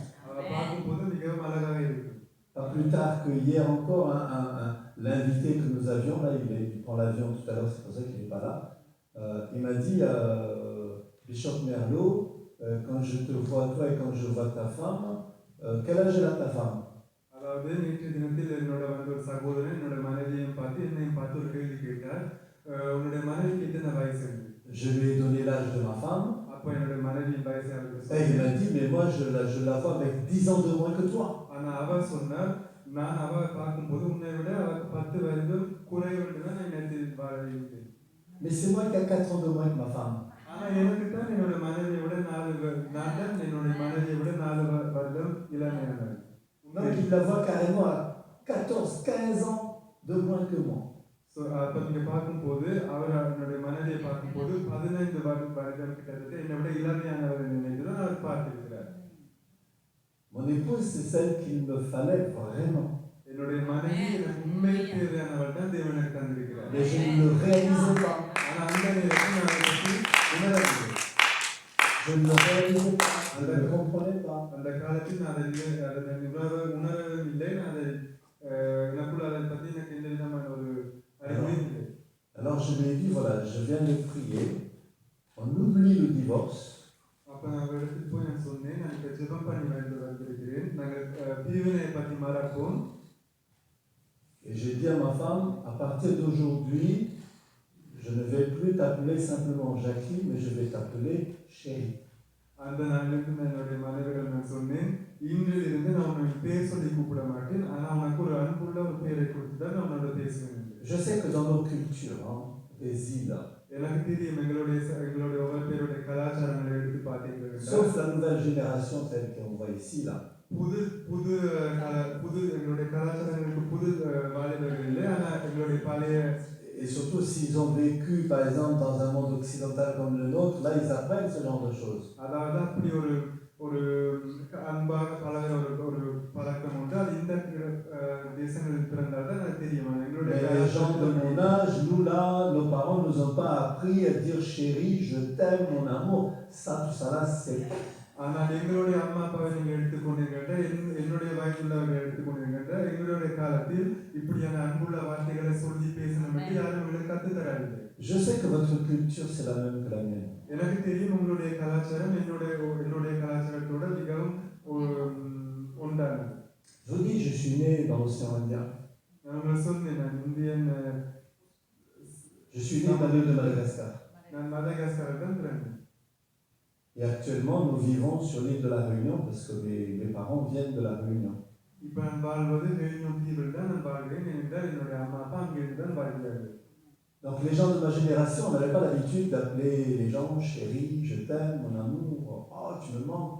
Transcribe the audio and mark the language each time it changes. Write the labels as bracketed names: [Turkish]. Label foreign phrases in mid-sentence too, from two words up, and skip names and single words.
[Tamil] அவரை பார்க்கும்போது மிகவும் அழகாக இருக்கு. [French] Pas plus tard que hier encore, l'invité que nous avions, là, il prend l'avion tout à l'heure, c'est pour ça qu'il n'est pas là, il m'a dit, Bishop Merlot, quand je te vois toi et quand je vois ta femme, quel âge elle a ta femme? [Tamil] அதாவது நேற்று தினத்தில் என்னோட வந்து ஒரு சகோதரன் என்னோட மனைவியையும் பார்த்து என்னையும் பார்த்து ஒரு கேள்வி கேட்டார், உன்னுடைய மனைவிக்கு எத்தனை வயசு என்று. [French] Je lui ai donné l'âge de ma femme. [Tamil] அப்போ என்னோட மனைவியின் வயசை அவருக்கு [French] Et il m'a dit, mais moi je la vois avec 10 ans de moins que toi. [Tamil] ஆனால் அவர் சொன்னார், நான் அவரை பார்க்கும்போது உன்னை விட அவருக்கு 10 வயது குறைவு என்று தான் நான் நேரத்தில் வாழ்கிறேன். [French] Mais c'est moi qui a 4 ans de moins que ma femme. [Tamil] ஆனால் எனக்கு தான் என்னோட மனைவியை விட நான் தான் என்னுடைய மனைவியை விட 4 வருடம் இளமையானவர். [French] Donc il la voit carrément à 14, 15 ans de moins que moi. [Tamil] ஸோ அப்போ நீங்கள் பார்க்கும்போது அவர் என்னுடைய மனைவியை பார்க்கும்போது 15 வருடம் கிட்டத்தட்ட என்னை விட இளமையானவர் நினைத்து தான் அவர் பார்த்திருக்கிறார். [French] Mon épouse, c'est celle qu'il me fallait vraiment. [Tamil] என்னுடைய மனைவி எனக்கு உண்மையில் தேவையானவர் தான் தேவன் எனக்கு தந்திருக்கிறார். [French] Mais je ne le réalisais pas. [Tamil] ஆனால் அந்த நேரத்தில் நான் அதை பற்றி உணரவில்லை. [French] Je ne le réalisais pas. Je ne le comprenais pas. [Tamil] அந்த காலத்தில் நான் அதை உணரவும் இல்லை, நான் அதை எனக்குள்ள அதை பற்றி எனக்கு எந்த விதமான ஒரு அறிவும் இல்லை. [French] Alors je lui ai dit, voilà, je viens de prier, on oublie le divorce. [Tamil] அப்போ நான் இடத்துக்கு போய் நான் சொன்னேன், நான் இப்போ ஜெபம் பண்ணி வந்திருக்கிறேன், நாங்கள் பிரிவினையை பற்றி மறப்போம். [French] Et j'ai dit à ma femme, à partir d'aujourd'hui, je ne vais plus t'appeler simplement Jackie, mais je vais t'appeler chérie. [Tamil] அந்த நாளிலிருந்து நான் என்னுடைய மனைவியிடம் நான் சொன்னேன், இன்றிலிருந்து நான் உன்னை பேர் சொல்லி கூப்பிட மாட்டேன், ஆனால் உனக்கு ஒரு அன்புள்ள ஒரு பேரை கொடுத்து தான் நான் உன்னோட பேசுவேன். [French] Je sais que dans nos cultures, des îles, [Tamil] எனக்கு தெரியும் எங்களுடைய ஒவ்வொரு பேருடைய கலாச்சாரங்களை எடுத்து பார்த்தீங்கன்னா, [French] sauf la nouvelle génération telle qu'on voit ici, là. [Tamil] புது புது புது எங்களுடைய கலாச்சாரங்களுக்கு புது வாலிபர்கள் இல்லை, ஆனால் எங்களுடைய பழைய. [French] Et surtout s'ils ont vécu, par exemple, dans un monde occidental comme le nôtre, là, ils apprennent ce genre de choses. [Tamil] அதாவது அப்படி ஒரு ஒரு அன்பாக பழகிற ஒரு பழக்கம் உண்டு, அது இந்த தேசங்களில் பிறந்தால் தான் எனக்கு தெரியும். [French] Mais les gens de mon âge, nous là, nos parents nous ont pas appris à dire chérie, je t'aime, mon amour. Ça, tout ça là, c'est... [Tamil] ஆனால் எங்களுடைய அம்மா அப்பாவை நீங்கள் எடுத்துக்கொண்டீங்கன்ற, என்னுடைய வயதுள்ளவர்கள் எடுத்துக்கொண்டீங்கன்ற, எங்களுடைய காலத்தில் இப்படியான அன்புள்ள வார்த்தைகளை சொல்லி பேசணும் என்று யாரும் எங்களுக்கு கற்றுத்தராது. [French] Je sais que votre culture, c'est la même que la mienne. [Tamil] எனக்கு தெரியும் உங்களுடைய கலாச்சாரம் என்னுடைய கலாச்சாரத்தோட மிகவும் ஒன்றானது. [French] Je vous dis, je suis né dans l'océan Indien. [Tamil] நான் உங்களுக்கு சொன்னேன், நான் இந்தியன். [French] Je suis né dans l'île de Madagascar. [Tamil] நான் மதகாஸ்கரில் தான் பிறந்தேன். [French] Et actuellement, nous vivons sur l'île de la Réunion parce que mes parents viennent de la Réunion. [Tamil] இப்போ நான் வாழ்வது réunion தீவில் தான் நான் வாழ்கிறேன், ஏனென்றால் என்னுடைய அம்மா அப்பா அங்கிருந்து தான் வாழ்கிறார்கள். [French] Donc les gens de ma génération, on n'avait pas l'habitude d'appeler les gens chérie, je t'aime, mon amour, oh tu me manques.